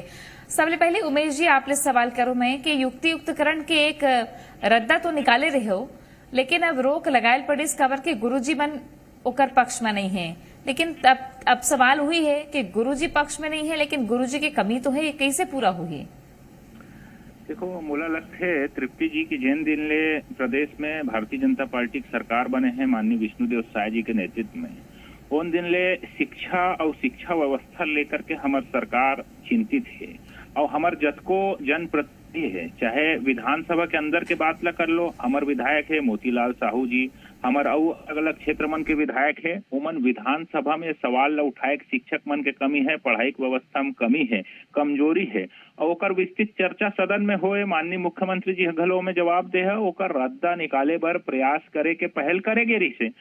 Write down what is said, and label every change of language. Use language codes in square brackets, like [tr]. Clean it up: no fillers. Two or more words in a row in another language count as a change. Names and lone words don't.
[hne] सबसे पहले उमेश जी आपले सवाल करूं मैं कि युक्तियुक्तकरण के एक रद्दा तो निकाले रहे हो लेकिन अब रोक लगायल पड़ी इस खबर के गुरुजी मन ओकर पक्ष में नहीं है, लेकिन अब सवाल हुई है कि गुरुजी पक्ष में नहीं है, लेकिन गुरुजी की कमी तो है, ये कैसे पूरा हुई? देखो, मोला लगता है तृप्ति जी की जिन दिन ले प्रदेश में भारतीय जनता पार्टी की सरकार बने हैं माननीय विष्णुदेव साय जी के नेतृत्व में, उन दिन ले शिक्षा और शिक्षा व्यवस्था लेकर के हमार सरकार चिंतित है। और हमार जतको जनप्रतिनिधि है, चाहे विधानसभा के अंदर के बात ला कर लो, हमार विधायक है मोतीलाल साहू जी, हमार अलग अलग क्षेत्र मन के विधायक है, उमन विधानसभा में सवाल ला उठाए शिक्षक मन के कमी है, पढ़ाई की व्यवस्था में कमी है, कमजोरी है, और ओकर विस्तृत चर्चा सदन में होए, माननीय मुख्यमंत्री जी घलो में जवाब दे है, ओकर रद्दा निकाले बर प्रयास करे के पहल करेगे रही से।